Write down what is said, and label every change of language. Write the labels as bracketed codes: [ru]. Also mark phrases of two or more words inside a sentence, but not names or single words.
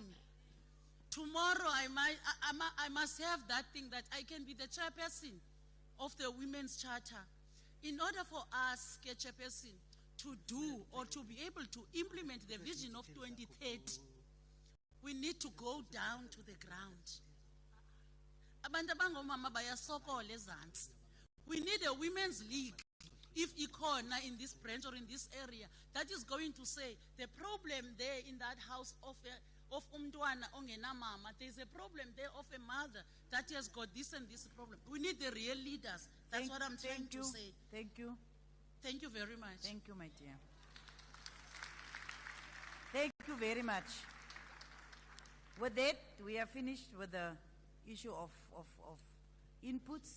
[en] Tomorrow I must have that thing that I can be the chairperson of the Women's Charter. In order for us, chairperson, to do or to be able to implement the vision of 2030, we need to go down to the ground. [xh] Abantu abangomama bayasokola ezantsi. [en] We need a women's league, if ikhona in this branch or in this area, that is going to say the problem there in that house of [xh] umntwana ongenamama, [en] there is a problem there of a mother that has got this and this problem. We need the real leaders. That's what I'm trying to say. Thank you. Thank you very much. Thank you, my dear. Thank you very much. With that, we are finished with the issue of inputs.